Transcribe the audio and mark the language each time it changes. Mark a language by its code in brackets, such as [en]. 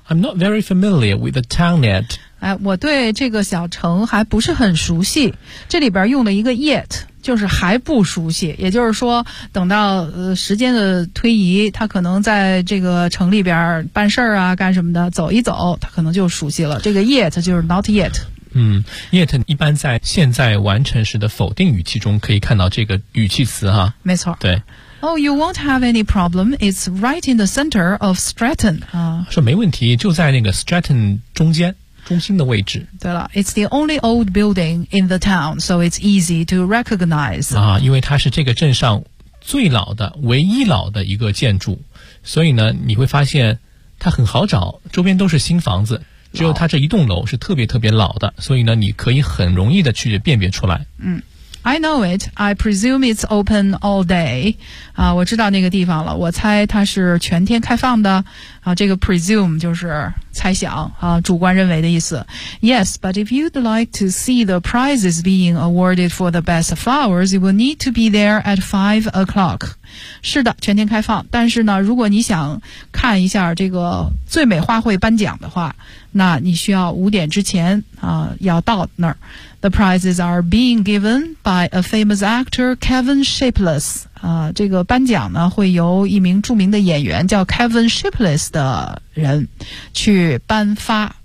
[en] ？I'm not very familiar with the town yet。 [zh] 哎，我对这个小城还不是很熟悉。这里边用了一个 yet， 就是还不熟悉，也就是说，等到时间的推移，他可能在这个城里边办事儿啊，干什么的，走一走，他可能就熟悉了。这个 yet 就是 not yet。嗯 ，yet 一般在现在完成时的否定语气中可以看到这个语气词哈。没错。对。 [en] Oh, you won't have any problem. It's right in the center of Stretton. [zh] 说没问题，就在那个 Stretton 中间中心的位置。对了 [en] ，It's the only old building in the town, so it's easy to recognize. [zh] 啊，因为它是这个镇上最老的、唯一老的一个建筑，所以呢，你会发现它很好找，周边都是新房子。只有它这一栋楼是特别特别老的，所以呢你可以很容易的去辨别出来。 [en] 嗯， I know it, I presume it's open all day. [zh] 啊，我知道那个地方了，我猜它是全天开放的。啊，这个 presume 就是猜想啊，主观认为的意思。 [en] Yes, but if you'd like to see the prizes being awarded for the best flowers, you will need to be there at 5 o'clock. [zh] 是的，全天开放。但是呢，如果你想看一下这个最美花卉颁奖的话，那你需要5点之前啊要到那儿。 [en] The prizes are being given by a famous actor, Kevin Shapless. [zh] 啊，这个颁奖呢会由一名著名的演员叫 Kevin Shapless 的人去颁发。